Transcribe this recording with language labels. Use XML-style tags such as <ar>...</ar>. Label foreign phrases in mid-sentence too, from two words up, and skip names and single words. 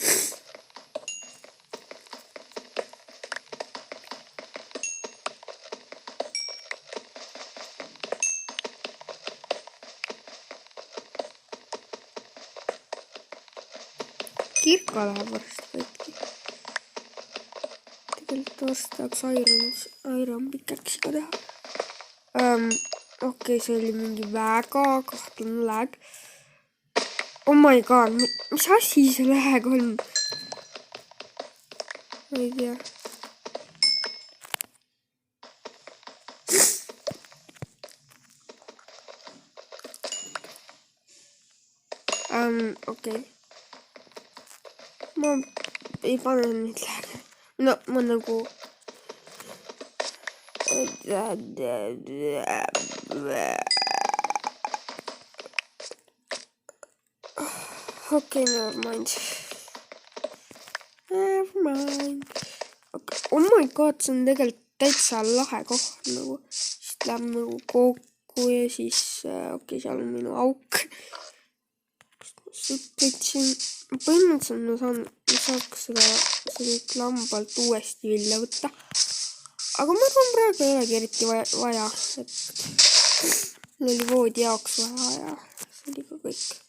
<et>Kirka läheb varsti võtki. Tegelikult varsti tahaks Iron Pickaxe'iga teha. Okei, see oli mingi väga kahtlane lag.</et> <en>Oh my god,</en> <et>mis asi see lag on? Ma ei tea. Okei. Ma ei pane nüüd lähe. No, ma nagu... Okei,</et> <en>never mind. Oh my god,</en> <et>see on tegelikult täitsa lahe koht nagu. Siis läheb nagu kokku ja siis... Okei, seal on minu auk. Võtsin... Põhimõtteliselt ma saaks seda lambalt uuesti vilja võtta. Aga ma arvan praegu ei olegi eriti vaja, et mul oli voodi jaoks vaja ja see oli ka kõik.</et>